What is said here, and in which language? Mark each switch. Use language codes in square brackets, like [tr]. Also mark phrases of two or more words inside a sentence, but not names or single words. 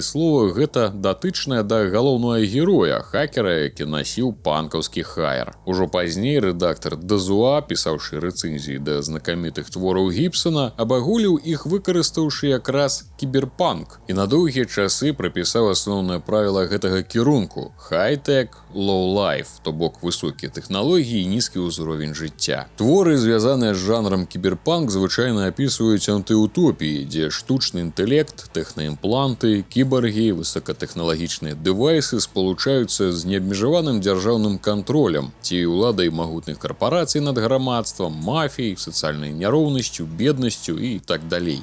[be] Слова гэта датычнае да галоўнага героя, хакера, які насіў панкаўскі хайер. Ужо пазней рэдактар Дазуа, пісаўшы рэцэнзіі да знакамітых твораў Гібсона, абагуліў іх, выкарыстаўшы якраз кіберпанк. І на доўгія часы прапісаў асноўнае правіла гэтага кірунку – [en] high-tech, low-life, [be] то бок высокія тэхналогіі і нізкі ўзровень жыцця. Творы, звязаныя з жанрам кіберпанк, звычайна апісваюць антыутопіі, дзе штучны інтэлект, тэхнаімпланты, кіборгі, высокатэхналагічныя дэвайсы спалучаюцца з неабмежаваным дзяржаўным кантролем ці ўладай магутных карпарацый над грамадствам, мафіяй, сацыяльнай няроўнасцю, беднасцю і так далей.